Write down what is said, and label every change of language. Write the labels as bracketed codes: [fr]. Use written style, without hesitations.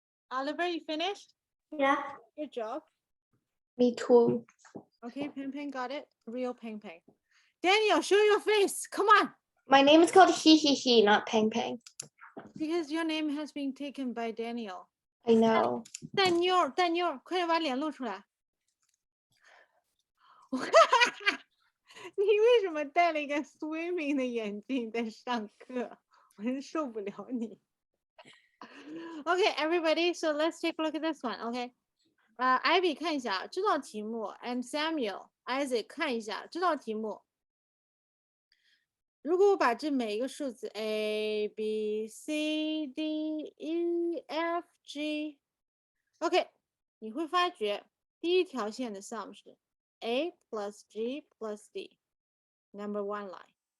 [en] Oliver, you finished? Yeah. Good job. Me too. Okay, Peng Peng got it. Real Peng Peng. Daniel, show your face. Come on. My name is called He, not Peng Peng. Because your name has been taken by Daniel. I know. [zh] 蛋妞，蛋妞，快点把脸露出来。你为什么戴了一个 swimming 的眼镜在上课？我真受不了你。 [en] Okay, everybody, so let's take a look at this one. [zh] Okay, Ivy 看一下这道题目 ，and Samuel, Isaac 看一下这道题目。如果我把这每一个数字 A B C D E F G 你会发觉第一条线的 sum 是 [en] a plus g plus d, number one line.